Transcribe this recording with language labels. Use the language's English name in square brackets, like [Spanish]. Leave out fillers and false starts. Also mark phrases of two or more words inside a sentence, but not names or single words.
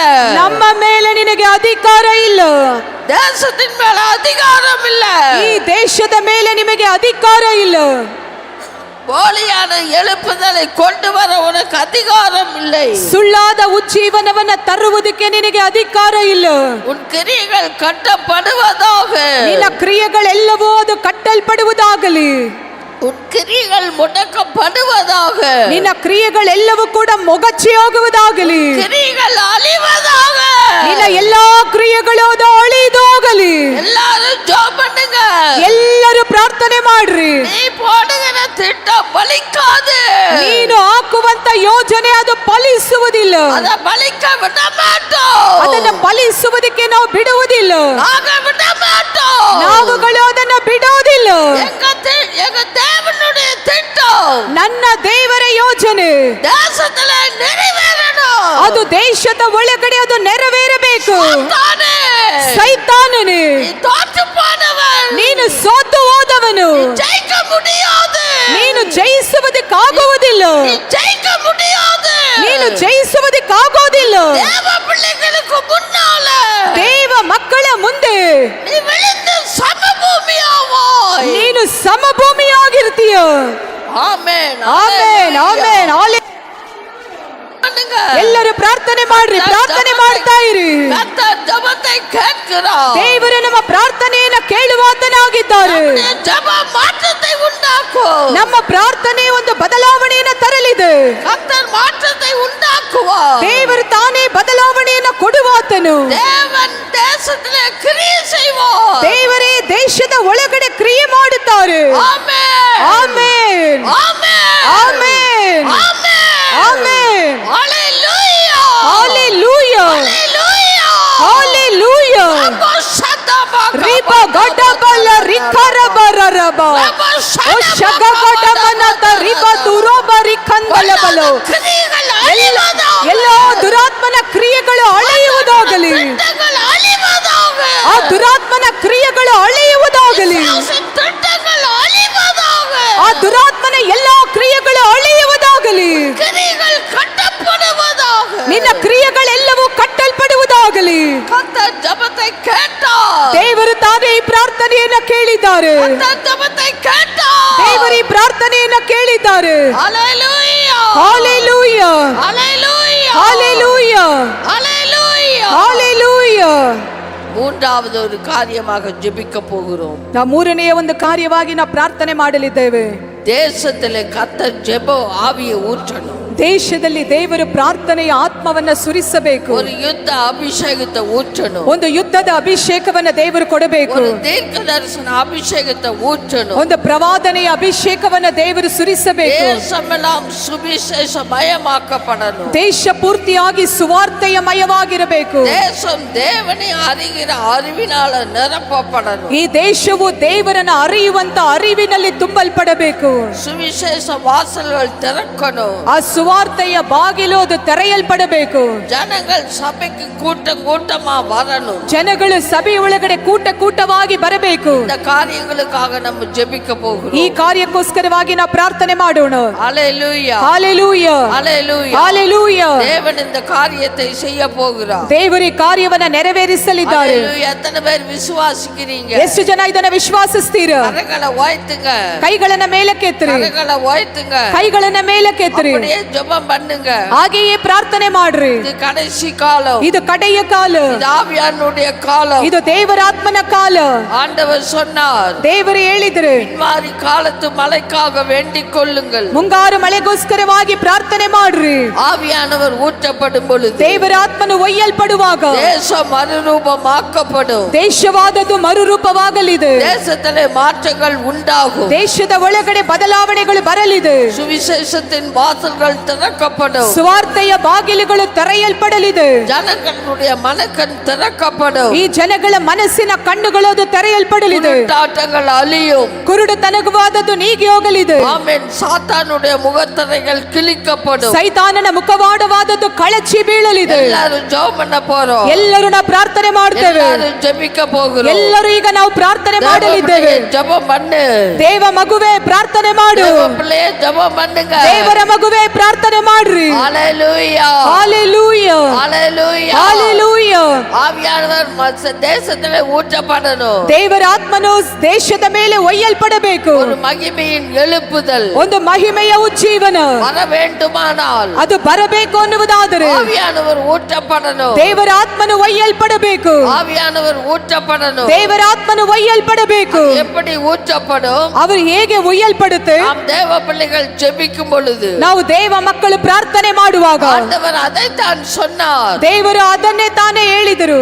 [Kannada] ನಮ್ಮ ಮೇಲೆ ನಿನಗೆ ಅಧಿಕಾರ ಇಲ್ಲ. [Tamil] தேசத்தின் மேல அதிகாரம் இல்ல. [Kannada] ಈ ದೇಶದ ಮೇಲೆ ನಿಮಗೆ ಅಧಿಕಾರ ಇಲ್ಲ. [Tamil] போலியான எழுப்புதலை கொண்டு வர உனக்கு அதிகாரம் இல்லை. [Kannada] ಸುಳ್ಳಾದ ಉಜ್ಜೀವನವನ್ನ ತರುವುದಕ್ಕೆ ನಿನಗೆ ಅಧಿಕಾರ ಇಲ್ಲ. [Tamil] உன் கிரியைகள் கட்டப்படுவதாக. [Kannada] ನಿನ್ನ ಕ್ರಿಯೆಗಳೆಲ್ಲವೂ ಅದು ಕಟ್ಟಲ್ಪಡುವುದಾಗಲಿ. [Tamil] உன் கிரியைகள் முடக்கப்படுவதாக. [Kannada] ನಿನ್ನ ಕ್ರಿಯೆಗಳೆಲ್ಲವೂ ಕೂಡ ಮೊಗಚಿ ಹೋಗುವುದಾಗಲಿ. [Tamil] கிரியைகள் அழிவதாக. [Kannada] ನಿನ್ನ ಎಲ್ಲಾ ಕ್ರಿಯೆಗಳು ಅದು ಅಳಿದು ಹೋಗಲಿ. [Tamil] எல்லாரும் ஜெபம் பண்ணுங்க. [Kannada] ಎಲ್ಲರೂ ಪ್ರಾರ್ಥನೆ ಮಾಡ್ರಿ. [Tamil] நீ போடுகிற திட்டம் பலிக்காது. [Kannada] ನೀನು ಹಾಕುವಂತ ಯೋಜನೆ ಅದು ಫಲಿಸುವುದಿಲ್ಲ. [Tamil] அத பலிக்க விட மாட்டோம். [Kannada] ಅದನ್ನ ಫಲಿಸುವುದಕ್ಕೆ ನಾವು ಬಿಡುವುದಿಲ್ಲ. [Tamil] நாங்க விட மாட்டோம். [Kannada] ನಾವುಗಳು ಅದನ್ನ ಬಿಡುವುದಿಲ್ಲ. [Tamil] எங்க தேவனுடைய திட்டம், [Kannada] ನನ್ನ ದೇವರ ಯೋಜನೆ [Tamil] தேசத்துல நிறைவேறணும். [Kannada] ಅದು ದೇಶದ ಒಳಗಡೆ ಅದು ನೆರವೇರಬೇಕು. [Tamil] சாத்தானே, [Kannada] ಸೈತಾನನೇ, [Tamil] நீ தோற்று போனவன். [Kannada] ನೀನು ಸೋತು ಹೋದವನು. [Tamil] ஜெயிக்க முடியாது. [Kannada] ನೀನು ಜಯಿಸುವುದಕ್ಕಾಗುವುದಿಲ್ಲ. [Tamil] நீ ஜெயிக்க முடியாது. [Kannada] ನೀನು ಜಯಿಸುವುದಕ್ಕಾಗೋದಿಲ್ಲ. [Tamil] தேவ பிள்ளைகளுக்கு முன்னால [Kannada] ದೇವ ಮಕ್ಕಳ ಮುಂದೆ [Tamil] நீ விழுந்து சமபூமியாவாய். [Kannada] ನೀನು ಸಮಭೂಮಿಯಾಗಿರ್ತೀಯ. [Tamil] ஆமென், [Kannada] ಆಮೆನ್, ಆಮೆನ್, ಆಮೆನ್. [Tamil] பண்ணுங்க. [Kannada] ಎಲ್ಲರೂ ಪ್ರಾರ್ಥನೆ ಮಾಡ್ರಿ, ಪ್ರಾರ್ಥನೆ ಮಾಡ್ತಾ ಇರಿ. [Tamil] கர்த்தர் ஜெபத்தை கேட்கிறார். [Kannada] ದೇವರು ನಮ್ಮ ಪ್ರಾರ್ಥನೆಯನ್ನ ಕೇಳುವಾತನಾಗಿದ್ದಾರೆ. [Tamil] நம்முடைய ஜெபம் மாற்றத்தை உண்டாக்கும். [Kannada] ನಮ್ಮ ಪ್ರಾರ್ಥನೆ ಒಂದು ಬದಲಾವಣೆಯನ್ನು ತರಲಿದೆ. [Tamil] கர்த்தர் மாற்றத்தை உண்டாக்குவார். [Kannada] ದೇವರು ತಾನೇ ಬದಲಾವಣೆಯನ್ನು ಕೊಡುವಾತನು. [Tamil] தேவன் தேசத்திலே கிரியை செய்வார். [Kannada] ದೇವರೇ ದೇಶದ ಒಳಗಡೆ ಕ್ರಿಯೆ ಮಾಡುತ್ತಾರೆ. [Tamil] ஆமென், [Kannada] ಆಮೆನ್, [Tamil] ஆமென், [Kannada] ಆಮೆನ್, [Tamil] ஆமென், [Kannada] ಆಮೆನ್. [Tamil] ஹalleluya, [Kannada] ಹಾಲೆಲೂಯಾ, [Tamil] ஹalleluya, [Kannada] ಹಾಲೆಲೂಯಾ. [Tamil] அப்போ சத்தமா ರಿಬ ಗಡಬಲ ರಿಕರಬರರಬ ಓ ಶಗಗಡಮನತ ರಿಬ ದುರೋಬರಿ ಕಂದಲಬಲೋ. கிரியைகள் அழிவதாக. [Kannada] ಎಲ್ಲೋ ದುರಾತ್ಮನ ಕ್ರಿಯೆಗಳು ಅಳೆಯುವುದಾಗಲಿ. [Tamil] திட்டங்கள் அழிவதாக. [Kannada] ಆ ದುರಾತ್ಮನ ಕ್ರಿಯೆಗಳು ಅಳೆಯುವುದಾಗಲಿ. [Tamil] திட்டங்கள் அழிவதாக. [Kannada] ಆ ದುರಾತ್ಮನ ಎಲ್ಲಾ ಕ್ರಿಯೆಗಳು ಅಳೆಯುವುದಾಗಲಿ. [Tamil] கிரியைகள் கட்டப்படுவதாக. [Kannada] ನಿನ್ನ ಕ್ರಿಯೆಗಳೆಲ್ಲವೂ ಕಟ್ಟಲ್ಪಡುವುದಾಗಲಿ. [Tamil] கர்த்தர் ஜெபத்தை கேட்டார். [Kannada] ದೇವರು ತಾನೇ ಈ ಪ್ರಾರ್ಥನೆಯನ್ನ ಕೇಳಿದ್ದಾರೆ. [Tamil] கர்த்தர் ஜெபத்தை கேட்டார். [Kannada] ದೇವರು ಈ ಪ್ರಾರ್ಥನೆಯನ್ನ ಕೇಳಿದ್ದಾರೆ. [Tamil] ஹalleluya, [Kannada] ಹಾಲೆಲೂಯಾ, [Tamil] ஹalleluya, [Kannada] ಹಾಲೆಲೂಯಾ, [Tamil] ஹalleluya. [Kannada] ಹಾಲೆಲೂಯಾ. [Tamil] மூன்றாவது ஒரு காரியமாக ஜெபிக்க போகிறோம். [Kannada] ನಾವು ಮೂರನೆಯ ಒಂದು ಕಾರ್ಯವಾಗಿ ನಾವು ಪ್ರಾರ್ಥನೆ ಮಾಡಲಿದ್ದೇವೆ. [Tamil] தேசத்திலே கர்த்தர் ஜெப ஆவியை ஊற்றணும். [Kannada] ದೇಶದಲ್ಲಿ ದೇವರು ಪ್ರಾರ್ಥನೆಯ ಆತ್ಮವನ್ನ ಸುರಿಸಬೇಕು. [Tamil] ஒரு யுத்த அபிஷேகத்தை ஊற்றணும். [Kannada] ಒಂದು ಯುದ್ಧದ ಅಭಿಷೇಕವನ್ನ ದೇವರು ಕೊಡಬೇಕು. [Tamil] ஒரு தீர்க்க தரிசன அபிஷேகத்தை ஊற்றணும். [Kannada] ಒಂದು ಪ್ರವಾದನೆಯ ಅಭಿಷೇಕವನ್ನ ದೇವರು ಸುರಿಸಬೇಕು. [Tamil] தேசமெல்லாம் சுவிசேஷமயமாக்கப்படணும். [Kannada] ದೇಶ ಪೂರ್ತಿಯಾಗಿ ಸುವಾರ್ತೆಯಮಯವಾಗಿರಬೇಕು. [Tamil] தேசம் தேவனை அறிகிற அறிவினால நிரப்பப்படணும். [Kannada] ಈ ದೇಶವು ದೇವರನ್ನ ಅರಿಯುವಂತ ಅರಿವಿನಲ್ಲಿ ತುಂಬಲ್ಪಡಬೇಕು. [Tamil] சுவிசேஷ வாசல்கள் திறக்கணும். [Kannada] ಆ ಸುವಾರ್ತೆಯ ಬಾಗಿಲು ಅದು ತೆರೆಯಲ್ಪಡಬೇಕು. [Tamil] ஜனங்கள் சபைக்கு கூட்டம் கூட்டமா வரணும். [Kannada] ಜನಗಳು ಸಭೆ ಒಳಗಡೆ ಕೂಟವಾಗಿ ಬರಬೇಕು. [Tamil] இந்த காரியங்களுக்காக நம்ம ஜெபிக்க போகிறோம். [Kannada] ಈ ಕಾರ್ಯಕ್ಕೋಸ್ಕರವಾಗಿ ನಾವು ಪ್ರಾರ್ಥನೆ ಮಾಡೋಣ. [Tamil] ஹalleluya ஹalleluya ஹalleluya ஹalleluya. தேவன் இந்த காரியத்தை செய்ய போகிறார். ದೇವರು ಈ ಕಾರ್ಯವನ್ನ ನೆರವೇರಿಸಲಿದ್ದಾರೆ. ஹalleluya. எத்தனை பேர் விசுவாசிக்கிறீங்க? [Kannada] ಎಷ್ಟು ಜನ ಇದನ್ನ ವಿಶ್ವಾಸಿಸ್ತೀರಾ? [Tamil] கரங்களை உயர்த்துங்க. [Kannada] ಕೈಗಳನ್ನ ಮೇಲಕ್ಕೆತ್ತಿರಿ. [Tamil] கரங்களை உயர்த்துங்க. [Kannada] ಕೈಗಳನ್ನ ಮೇಲಕ್ಕೆತ್ತಿರಿ. [Tamil] அப்படியே ஜெபம் பண்ணுங்க. [Kannada] ಹಾಗೆಯೇ ಪ್ರಾರ್ಥನೆ ಮಾಡ್ರಿ. [Tamil] இது கடைசி காலம். [Kannada] ಇದು ಕಡೆಯ ಕಾಲ. [Tamil] இது ஆவியானுடைய காலம். [Kannada] ಇದು ದೇವರ ಆತ್ಮನ ಕಾಲ. [Tamil] ஆண்டவர் சொன்னார், [Kannada] ದೇವರು ಹೇಳಿದ್ರು, [Tamil] பின்மாரி காலத்து மழைக்காக வேண்டிக் கொள்ளுங்கள். [Kannada] ಮುಂಗಾರು ಮಳೆಗೋಸ್ಕರವಾಗಿ ಪ್ರಾರ್ಥನೆ ಮಾಡ್ರಿ. [Tamil] ஆவியானவர் ஊற்றப்படும் பொழுது [Kannada] ದೇವರ ಆತ್ಮನು ಒಯ್ಯಲ್ಪಡುವಾಗ [Tamil] தேசம் மறுரூபமாக்கப்படும். [Kannada] ದೇಶವಾದದ್ದು ಮರುರೂಪವಾಗಲಿದೆ. [Tamil] தேசத்திலே மாற்றங்கள் உண்டாகும். [Kannada] ದೇಶದ ಒಳಗಡೆ ಬದಲಾವಣೆಗಳು ಬರಲಿದೆ. [Tamil] சுவிசேஷத்தின் வாசல்கள் திறக்கப்படும். [Kannada] ಸುವಾರ್ತೆಯ ಬಾಗಿಲುಗಳು ತೆರೆಯಲ್ಪಡಲಿದೆ. [Tamil] ஜனங்களுடைய மனக்கண் திறக்கப்படும். [Kannada] ಈ ಜನಗಳ ಮನಸ್ಸಿನ ಕಣ್ಣುಗಳು ಅದು ತೆರೆಯಲ್ಪಡಲಿದೆ. [Tamil] குருட்டாட்டங்கள் அழியும். [Kannada] ಕುರುಡುತನಕವಾದದ್ದು ನೀಗಿ ಹೋಗಲಿದೆ. [Tamil] ஆமென். சாத்தானுடைய முகத்திரைகள் கிழிக்கப்படும். [Kannada] ಸೈತಾನನ ಮುಖವಾಡವಾದದ್ದು ಕಳಚಿ ಬೀಳಲಿದೆ. [Tamil] எல்லாரும் ஜெபம் பண்ண போறோம். [Kannada] ಎಲ್ಲರೂ ನಾವು ಪ್ರಾರ್ಥನೆ ಮಾಡ್ತೇವೆ. [Tamil] எல்லாரும் ஜெபிக்க போகிறோம். [Kannada] ಎಲ್ಲರೂ ಈಗ ನಾವು ಪ್ರಾರ್ಥನೆ ಮಾಡಲಿದ್ದೇವೆ. [Tamil] ஜெபம் பண்ணு. [Kannada] ದೇವ ಮಗುವೆ ಪ್ರಾರ್ಥನೆ ಮಾಡು. [Tamil] பிள்ளையே ஜெபம் பண்ணுங்க. [Kannada] ದೇವರ ಮಗುವೆ ಪ್ರಾರ್ಥನೆ ಮಾಡ್ರಿ. [Tamil] ஹalleluya ஹalleluya ஹalleluya ஹalleluya. ஆவியானவர் தேசத்திலே ஊற்றப்படணும். [Kannada] ದೇವರ ಆತ್ಮನು ದೇಶದ ಮೇಲೆ ಒಯ್ಯಲ್ಪಡಬೇಕು. [Tamil] ஒரு மகிமையின் எழுப்புதல், [Kannada] ಒಂದು ಮಹಿಮೆಯ ಉಜ್ಜೀವನ [Tamil] வர வேண்டுமானால் [Kannada] ಅದು ಬರಬೇಕು ಅನ್ನುವುದಾದರೆ [Tamil] ஆவியானவர் ஊற்றப்படணும். [Kannada] ದೇವರ ಆತ್ಮನು ಒಯ್ಯಲ್ಪಡಬೇಕು. [Tamil] ஆவியானவர் ஊற்றப்படணும். [Kannada] ದೇವರ ಆತ್ಮನು ಒಯ್ಯಲ್ಪಡಬೇಕು. [Tamil] எப்படி ஊற்றப்படும்? [Kannada] ಅವರು ಹೇಗೆ ಒಯ್ಯಲ್ಪಡುತ್ತೆ? [Tamil] நாம் தேவ பிள்ளைகள் ஜெபிக்கும் பொழுது, [Kannada] ನಾವು ದೇವ ಮಕ್ಕಳು ಪ್ರಾರ್ಥನೆ ಮಾಡುವಾಗ [Tamil] ஆண்டவர் அதைத்தான் சொன்னார். [Kannada] ದೇವರು ಅದನ್ನೇ ತಾನೇ ಹೇಳಿದರು.